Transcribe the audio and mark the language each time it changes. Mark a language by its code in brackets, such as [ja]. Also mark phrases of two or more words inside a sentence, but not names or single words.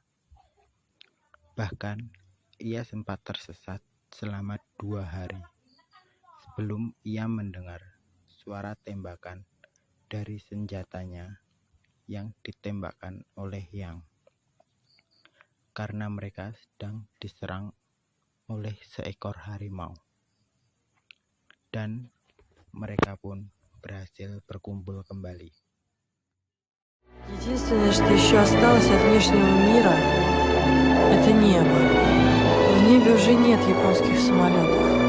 [id] Bahkan ia sempat tersesat selama 2 hari sebelum ia mendengar suara tembakan dari senjatanya yang ditembakkan oleh Yang, karena mereka sedang diserang oleh seekor harimau. Dan mereka pun berhasil berkumpul kembali. [ru] Единственное, что еще осталось от внешнего мира, это небо. В небе уже нет японских самолетов.